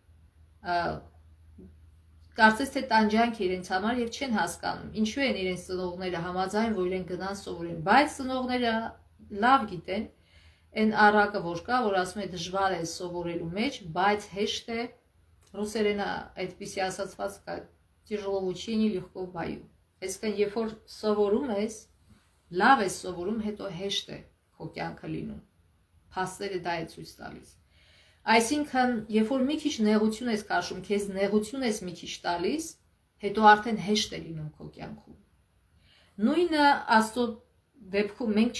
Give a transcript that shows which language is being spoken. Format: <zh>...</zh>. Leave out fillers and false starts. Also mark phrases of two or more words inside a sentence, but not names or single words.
<hy>կարծես թե տանջանք է իրենց համար եւ չեն հասկանում ինչու են իրենց ծնողները համաձայն, որ իրենք գնան սովորեն, բայց ծնողները լավ գիտեն այն առակը, որ կա, որ ասում է դժվար է սովորելու մեջ, բայց հեշտ է, ռուսերենը այդպիսի ասացված կա,</hy> <ru>тяжело в учении, легко в бою։</ru> <hy>Այսինքն երբ որ սովորում ես, լավ ես սովորում, հետո հեշտ է քո կյանքը լինում։ Փաստերը դա է ցույց տալիս։ Այսինքն, երբ որ մի քիչ նեղություն ես քաշում, քեզ նեղություն ես մի քիչ տալիս, հետո արդեն հեշտ է լինում քո կյանքում։ Նույնը Աստծո դեպքում մենք</hy>